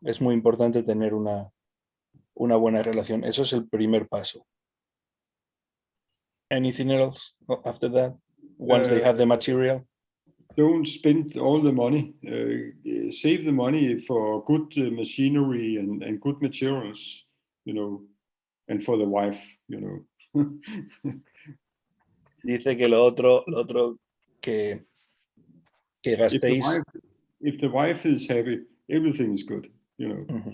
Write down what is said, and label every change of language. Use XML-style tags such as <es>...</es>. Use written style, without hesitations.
<es>Es muy importante tener una buena relación. Eso es el primer paso.</es> <en>Anything else after that? Once they have the material? Don't spend all the money. Save the money for good machinery and good materials, you know, and for the wife, you know.</en> <es>Dice que lo otro que gastéis.</es> <en>If the wife is happy, everything is good, you know.</en>